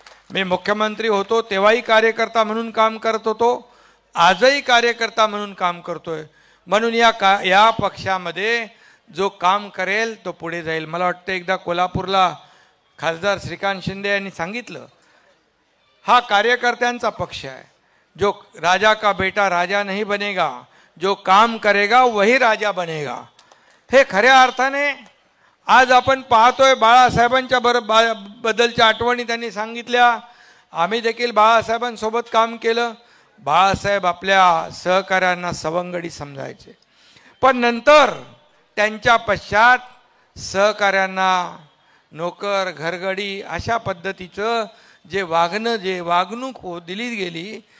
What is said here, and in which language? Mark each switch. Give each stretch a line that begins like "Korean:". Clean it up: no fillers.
Marathi: मी मुख्यमंत्री होतो तेव्हाही कार्यकर्ता म्हणून काम करत होतो, आजही कार्यकर्ता म्हणून काम करतोय. म्हणून या पक्षामध्ये जो काम करेल तो पुढे जाईल. मला वाटतं एकदा कोल्हापूरला खासदार श्रीकांत शिंदे यांनी सांगितलं, हा कार्यकर्त्यांचा पक्ष आहे.
Hindi: जो राजा का बेटा राजा नहीं बनेगा, जो काम करेगा वही राजा बनेगा.
Marathi: हे खऱ्या अर्थाने आज आपण पाहतोय. बाळासाहेबांच्या बद्दलच्या आठवणी त्यांनी सांगितल्या. आम्ही देखील बाळासाहेबांसोबत काम केलं. बाळासाहेब आपल्या सहकाऱ्यांना सवंगडी समजायचे, पण नंतर त्यांच्या पश्चात सहकाऱ्यांना नोकर घरगडी अशा पद्धतीचं जे वागणूक दिली गेली.